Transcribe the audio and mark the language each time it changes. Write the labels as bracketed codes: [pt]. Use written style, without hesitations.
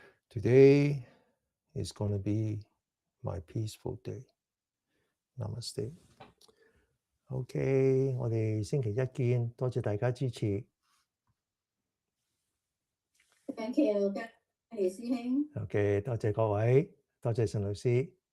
[en] Today is going to be my peaceful day. Namaste. [yue] OK，我哋星期一見，多謝大家支持。 [en] Thank you， [yue] 嘉琪師兄。 OK，多謝各位，多謝陳老師。